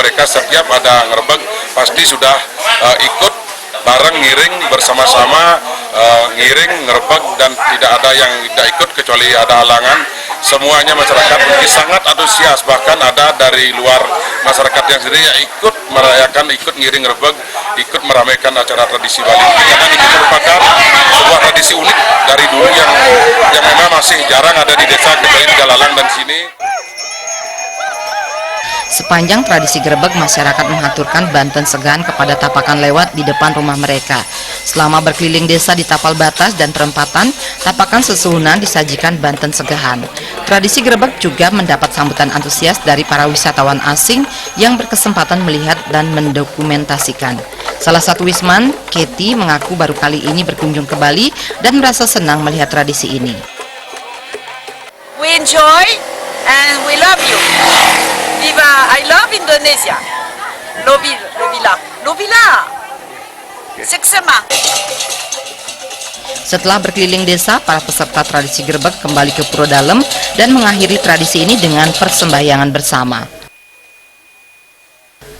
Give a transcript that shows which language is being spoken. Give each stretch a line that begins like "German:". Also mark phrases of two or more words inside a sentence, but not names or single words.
Indonesian: Mereka setiap ada ngerebek pasti sudah ikut bareng ngiring bersama-sama ngiring ngerebek dan tidak ada yang tidak ikut kecuali ada halangan. Semuanya masyarakat sangat antusias, bahkan ada dari luar masyarakat yang sendiri yang ikut merayakan, ikut ngiring ngerebek, ikut meramaikan acara tradisi Bali. Karena ini merupakan sebuah tradisi unik dari dulu yang memang masih jarang ada di desa kecuali di Galalang dan sini. Sepanjang tradisi grebek, masyarakat mengaturkan bantuan segan kepada tapakan lewat di depan rumah mereka. Selama berkeliling desa di tapal batas dan perempatan, tapakan sesuhunan disajikan bantuan segahan. Tradisi grebek juga mendapat sambutan antusias dari para wisatawan asing yang berkesempatan melihat dan mendokumentasikan. Salah satu wisman, Keti, mengaku baru kali ini berkunjung ke Bali dan merasa senang melihat tradisi ini.
English: We enjoy and we love you. Viva, I love Indonesia. Lovila.
Indonesian: Seksama. Setelah berkeliling desa, para peserta tradisi grebek kembali ke Pura Dalem dan mengakhiri tradisi ini dengan persembahyangan bersama.